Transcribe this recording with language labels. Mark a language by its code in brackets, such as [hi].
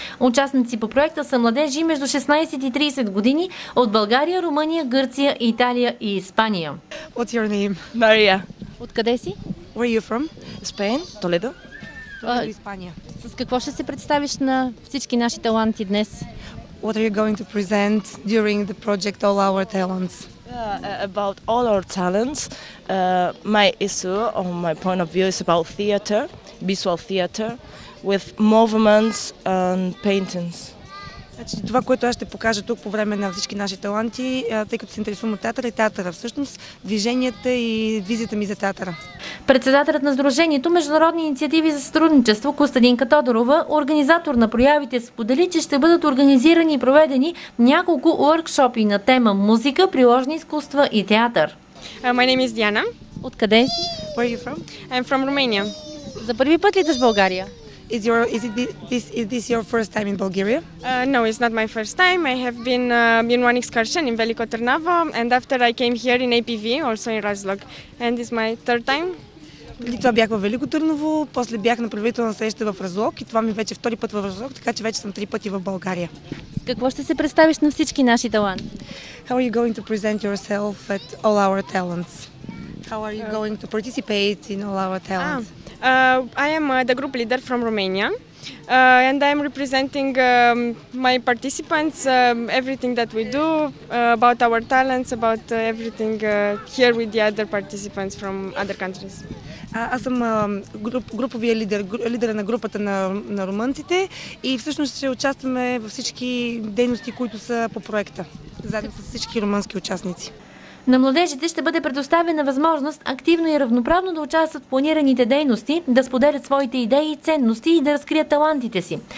[bg] Участници по проекта са младежи между 16 и 30 години от България, Румъния, Гърция, Италия и Испания. [en] What's your name? Maria. [bg] Откъде си? [en] Where are you from? Spain, Toledo. [bg] Испания. С какво ще се представиш на "Всички наши таланти" днес? [en] What are you going to present during the project All Our Talents? About all our talents, my issue, or my point of view, is about theater, visual theater, with movements and paintings. [bg] Значи, това, което аз ще покажа тук по време на "Всички наши таланти", тъй като се интересувам от театъра и театъра, всъщност движенията и визията ми за театъра. Председателят на Сдружението "Международни инициативи за сътрудничество" Костадинка Тодорова, организатор на проявите, сподели, че ще бъдат организирани и проведени няколко уъркшопи на тема музика, приложни изкуства и театър. [en] My name is Diana. [bg] Откъде си? [en] Where are you from? I'm from Romania. [bg] За първи път ли идваш в България? [en] Is this your first time in Bulgaria? No, it's not my first time. I have been in one excursion in Veliko Tърново, and after I came here in APV, also in Разлог, and it's my third time. [bg] Преди това бях във Велико Търново, после бях на правителна среща в Разлог и това ми вече втори път в Разлог, така че вече съм 3 пъти в България. С какво ще се представиш на "Всички наши таланти"? [en] How are you going to present yourself at All Our Talents? How are you going to participate in All Our Talents? I am the group leader from Romania, and I am representing my participants, everything that we do, about our talents, about everything here with the other participants from other countries. [bg] Аз съм груповия лидер на групата на румънците и всъщност ще участваме във всички дейности, които са по проекта, заедно с всички румънски участници. На младежите ще бъде предоставена възможност активно и равноправно да участват в планираните дейности, да споделят своите идеи и ценности и да разкрият талантите си.